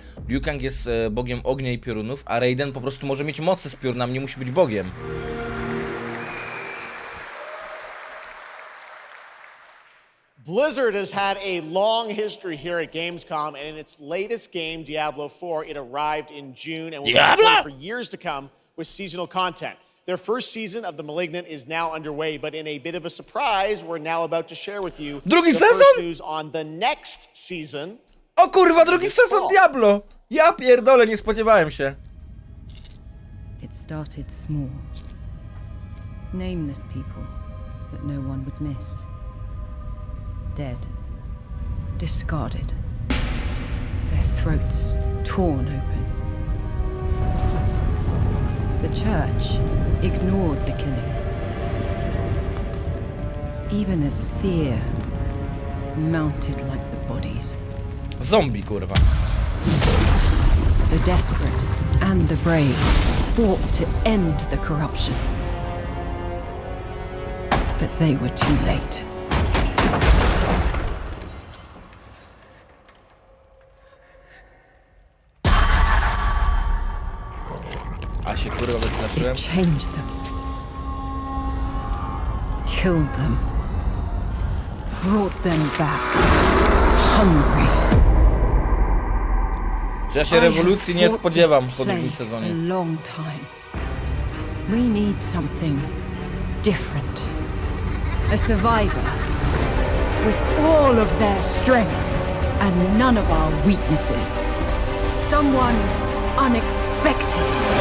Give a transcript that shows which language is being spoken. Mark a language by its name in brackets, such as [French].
[Polish] Liu Kang jest bogiem ognia i piorunów, a Raiden po prostu może mieć mocy z piorunami, nie musi być bogiem. [English] Blizzard has had a long history here at Gamescom, and in its latest game, Diablo 4, it arrived in June and will be supported for years to come with seasonal content. Their first season of The Malignant is now underway, but in a bit of a surprise, we're now about to share with you [Polish] Drugi [English] the [Polish] sezon? [English] first news on the next season. [Polish] O kurwa, drugi sezon Diablo! Ja pierdolę, nie spodziewałem się. [English] It started small. Nameless people that no one would miss. Dead. Discarded. Their throats torn open. The church ignored the killings. Even as fear mounted like the bodies. [Polish] Zombie, kurwa. [English] The desperate and the brave fought to end the corruption. But they were too late. [Polish] A się kurwa wystraszyłem. [English] It changed them. Killed them. Brought them back. Hungry. [Polish] Czy ja się rewolucji nie spodziewam po drugim [English] A [Polish] sezonie. [English] long time. We need something different. A survivor with all of their strengths and none of our weaknesses. Someone unexpected.